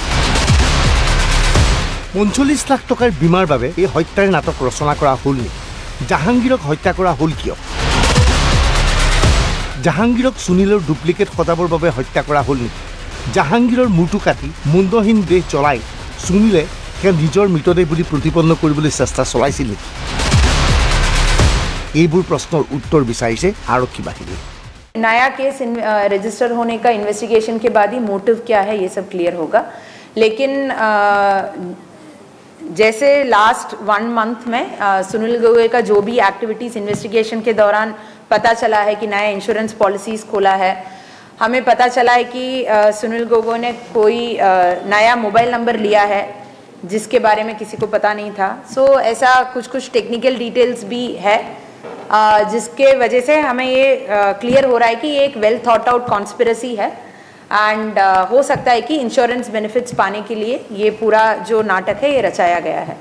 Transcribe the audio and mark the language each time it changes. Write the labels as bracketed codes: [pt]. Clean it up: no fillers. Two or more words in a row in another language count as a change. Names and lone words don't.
[as] ৪৫ লাখ টকাৰ বীমাৰ বাবে এই হত্যাৰ নাটক ৰচনা কৰা হ'ল নেকি জাহাংগীৰক হত্যা কৰা হ'ল কিয় জাহাংগীৰক সুনীলৰ ডুপ্লিকেট সজাবৰ বাবে হত্যা কৰা হ'ল নেকি জাহাংগীৰৰ মূৰটো কাটি মুণ্ডহীন দেহ জ্বলাই সুনীলে তেওঁ নিজৰ মৃতদেহ বুলি প্ৰতিপন্ন কৰিবলৈ চেষ্টা চলাইছিল নেকি এইবোৰ প্ৰশ্নৰ উত্তৰ বিচাৰিছে আৰক্ষী বাহিনী [hi] नया [en] case register [hi] होने का इन्वेस्टिगेशन के बाद ही मोटिव क्या है ये सब क्लियर होगा लेकिन जैसे [en] last 1 month [hi] में सुनील गोगोई का जो भी [en] activities investigation [hi] के दौरान पता चला है कि नया [en] insurance policies [hi] खोला है हमें पता चला है कि सुनील गोगोई ने कोई नया मोबाइल नंबर लिया है जिसके बारे में किसी को पता नहीं था सो ऐसा कुछ [en] technical details [hi] भी है जिसके वजह से हमें ये क्लियर हो रहा है कि ये एक [en] well thought out conspiracy [hi] है एंड हो सकता है कि [en] insurance benefits [hi] पाने के लिए ये पूरा जो नाटक है ये रचाया गया है